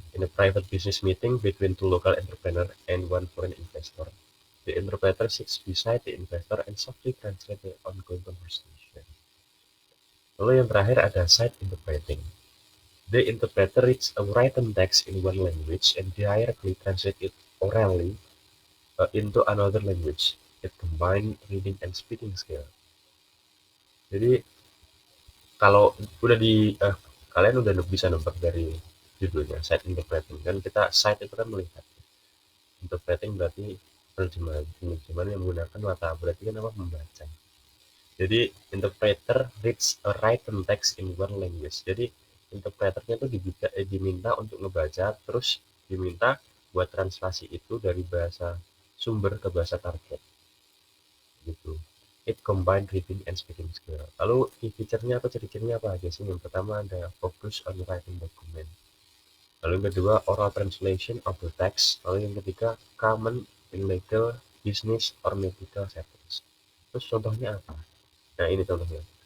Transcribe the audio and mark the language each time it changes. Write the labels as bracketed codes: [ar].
[en] In a private business meeting between two local entrepreneur and one foreign investor, the interpreter sits beside the investor and softly translate the ongoing conversation. Lalu yang terakhir ada side interpreting. The interpreter reads a written text in one language and directly translate it orally into another language. It combine reading and speaking skill. [id] Jadi kalau udah di kalian udah bisa nebak dari judulnya side interpreting, kan kita side itu kan melihat, interpreting berarti penerjemahan yang menggunakan mata, berarti kan apa, membaca. [en] Jadi interpreter reads a written text in one language. [id] Jadi interpreternya tuh diminta untuk ngebaca, terus diminta buat translasi itu dari bahasa sumber ke bahasa target gitu. [en] It combine reading and speaking skill. [id] Lalu feature-nya atau ciri-cirinya apa aja sih? Yang pertama ada focus on writing document. Lalu yang kedua oral translation of the text. Lalu yang ketiga common in legal, business, or medical settings. Terus contohnya apa? Nah ini contohnya.